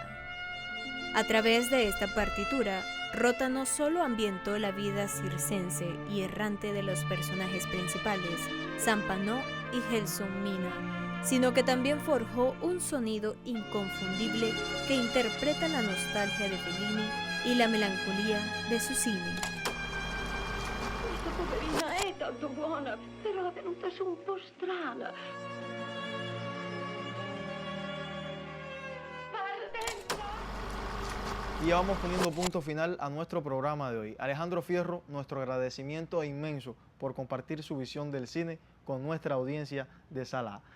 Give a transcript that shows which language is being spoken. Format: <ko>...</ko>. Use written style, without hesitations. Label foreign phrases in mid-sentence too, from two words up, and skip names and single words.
<es>A través de esta partitura, Rota no solo ambientó la vida circense y errante de los personajes principales, Zampano y Gelsomina, sino que también forjó un sonido inconfundible que interpreta la nostalgia de Fellini y la melancolía de su cine.</es> <it>Questa poverina è tanto buona, però è venuta su un po' strana.</it> <es>Y ya vamos poniendo punto final a nuestro programa de hoy. Alejandro Fierro, nuestro agradecimiento inmenso por compartir su visión del cine con nuestra audiencia de Sala A.</es>